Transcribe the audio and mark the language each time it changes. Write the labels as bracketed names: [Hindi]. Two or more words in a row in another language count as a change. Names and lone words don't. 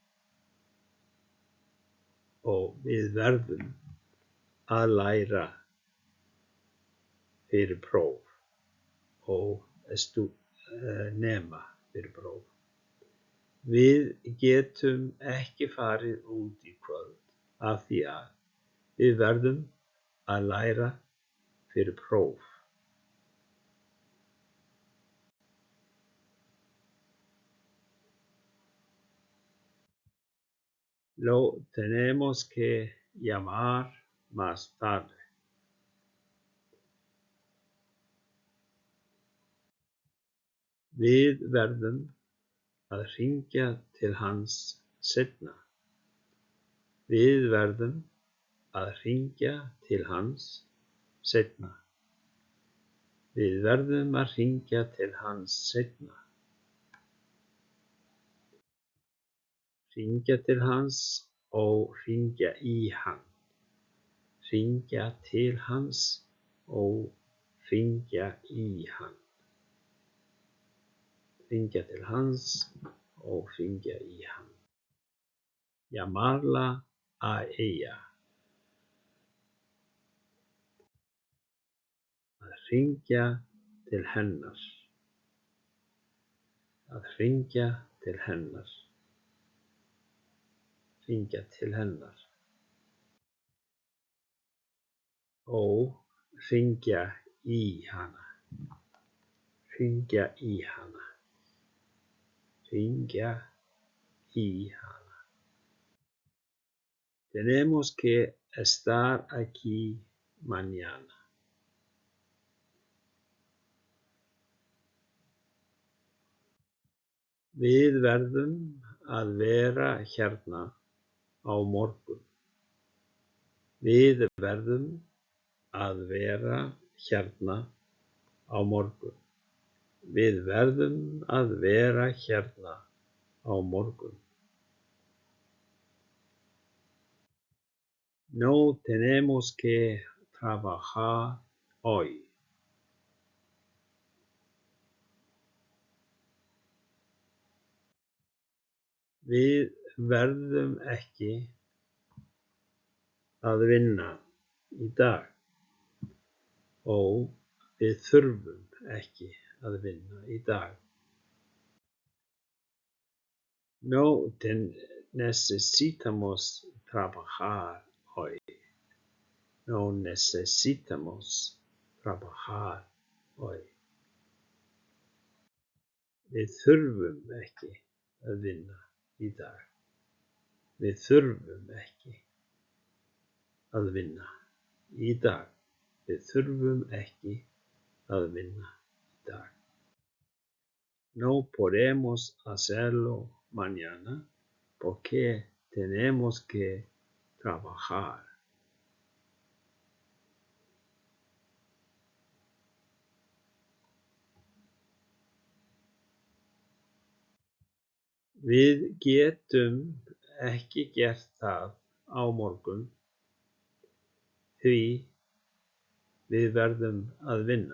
[Icelandic] og við verðum að læra fyrir próf og nema fyrir próf. Við getum ekki farið út í kvöld af því að við verðum að læra fyrir próf. [Spanish] Lo tenemos que llamar más tarde. [Icelandic] Við verðum að hringja til hans seinna. Við verðum að hringja til hans seinna. Við verðum að hringja til hans seinna. Hringja til hans og hringja í hann. Hringja til hans og hringja í hann. Hringja til hans og hringja í hann. [Spanish] Llamarla a ella. [Icelandic] Að hringja til hennar. Að hringja til hennar. Hringja til hennar. Og hringja í hana. Hringja í hana. Hringja í hana. [Spanish] Tenemos que estar aquí mañana. [Icelandic] Við verðum að vera hérna á morgun. Við verðum að vera hérna á morgun. Við verðum að vera hérna á morgun. [Spanish] No tenemos que trabajar hoy. [Icelandic] Við verðum ekki að vinna í dag og við þurfum ekki að vinna í dag. [Spanish] No necesitamos trabajar hoy. No necesitamos trabajar hoy. [Icelandic] Við þurfum ekki að vinna í dag. Við þurfum ekki að vinna í dag. Við þurfum ekki að vinna í dag. [Spanish] No podemos hacerlo mañana porque tenemos que trabajar. [Icelandic] Við getum ekki gert það á morgun því við verðum að vinna.